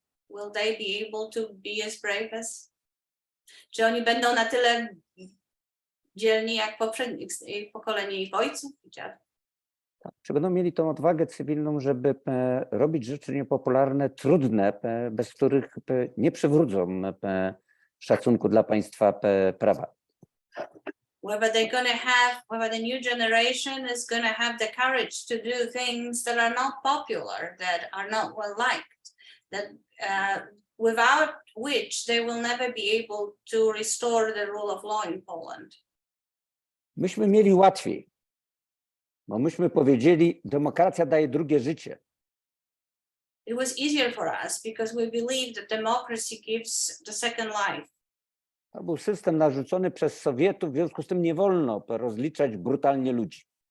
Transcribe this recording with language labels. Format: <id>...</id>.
<en>Will they be able to be as brave as?</en> <pl>Czy oni będą na tyle dzielni jak poprzednich pokolenie ich ojców i dziadów? Czy będą mieli tą odwagę cywilną, żeby robić rzeczy niepopularne, trudne, bez których nie przywrócą szacunku dla państwa prawa?</pl> <en>Whether the new generation is gonna have the courage to do things that are not popular, that are not well liked, that without which they will never be able to restore the rule of law in Poland.</en> <pl>Myśmy mieli łatwiej, bo myśmy powiedzieli, demokracja daje drugie życie.</pl> <en>It was easier for us because we believed that democracy gives the second life.</en> <pl>To był system narzucony przez Sowietów, w związku z tym nie wolno rozliczać brutalnie ludzi.</pl>